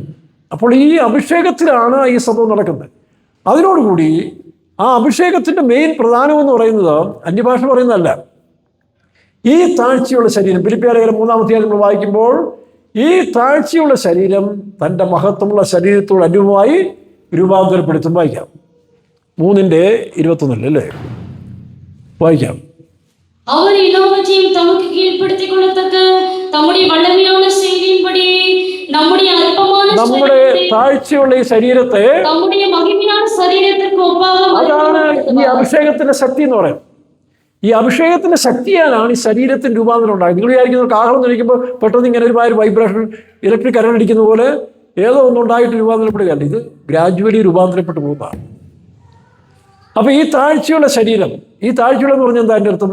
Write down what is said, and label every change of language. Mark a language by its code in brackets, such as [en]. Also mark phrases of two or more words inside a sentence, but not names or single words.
[ml] അപ്പോൾ ഈ അഭിഷേകത്തിലാണ് ഈ സംഭവം നടക്കുന്നത്. അതിനോടുകൂടി ആ അഭിഷേകത്തിൻ്റെ മെയിൻ പ്രധാനമെന്ന് പറയുന്നത് അന്യഭാഷ പറയുന്നതല്ല, ഈ താഴ്ചയുള്ള ശരീരം. ഫിലിപ്പിയർ 3-ാം നമ്മൾ വായിക്കുമ്പോൾ ഈ താഴ്ചയുള്ള ശരീരം തൻ്റെ മഹത്വമുള്ള ശരീരത്തോട് അനുഭവമായി രൂപാന്തരപ്പെടുത്തും. വായിക്കാം 3:21 അല്ലേ? വായിക്കാം. [ta] அவர் எல்லாவற்றையும் தமக்கு கீழ்ப்படுத்திக் கொள்ளத்தக்க தம்முடைய வல்லமையான செய்தியின்படி [ml] നമ്മുടെ താഴ്ചയുള്ള ഈ ശരീരത്തെ, [ta] தம்முடைய மகிமையான சரீரத்திற்கு ஒப்பாக, [ml] അതാണ് ഈ അഭിഷേകത്തിന്റെ ശക്തി എന്ന് പറയുന്നത്. ഈ അഭിഷേകത്തിന്റെ ശക്തിയാലാണ് ഈ ശരീരത്തിന് രൂപാന്തരം ഉണ്ടായത്. നിങ്ങൾ വിചാരിക്കുന്ന കാഹളം നിൽക്കുമ്പോൾ പെട്ടെന്ന് ഇങ്ങനെ ഒരുമാതിരി വൈബ്രേഷൻ, ഇലക്ട്രിക് കറണ്ട് അടിക്കുന്ന പോലെ ഏതോ ഒന്നുണ്ടായിട്ട് രൂപാന്തരപ്പെടുകയല്ല. ഇത് ഗ്രാജുവലി രൂപാന്തരപ്പെട്ടു പോകുന്നതാണ്. അപ്പോൾ ഈ താഴ്ചയുള്ള ശരീരം, ഈ താഴ്ചയുള്ള എന്ന് പറഞ്ഞാൽ എന്താ എൻ്റെ അർത്ഥം?